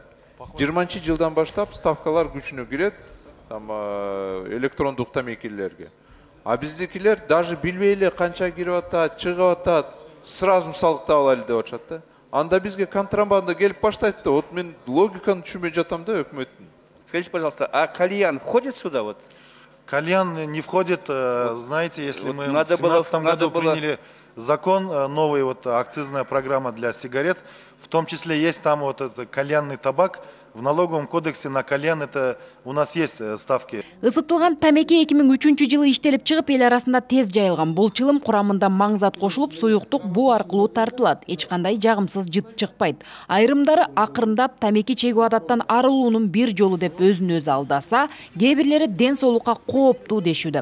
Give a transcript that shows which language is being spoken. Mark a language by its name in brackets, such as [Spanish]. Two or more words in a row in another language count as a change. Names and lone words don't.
[Kyrgyz] 20 жылдан баштап ставкалар күчүнө кирет электрондук темекилерге. А биздикилер даже билбей эле канча кирип атат, чыгып атат, сразу салыкты алайлы деп атышат да. Анда бизге контрабанда келип баштайт да. Вот мен логиканы түшүнбөй жатам да өкмөттүн. [Russian] Скажите, пожалуйста, а кальян входит сюда вот? Кальян не входит, знаете, если мы в 2017 году приняли закон, новый вот акцизная программа для сигарет, в том числе есть там вот этот кальянный табак. В налоговом кодексе на кальян это у нас есть ставки. [Kyrgyz] Ысытылган тамеки 2003-жылы иштелип чыгып эл арасында тез жайылган. Бул чылым курамында маңзат кошулуп, суюктук буу аркылуу тартылат. Эч кандай жагымсыз жыт чыкпайт. Айрымдары акырындап тамеки чегүү адаттан арылуунун бир жолу деп өзүн-өзү алдаса, кээ бирлери ден соолукка кооптуу дешүүдө.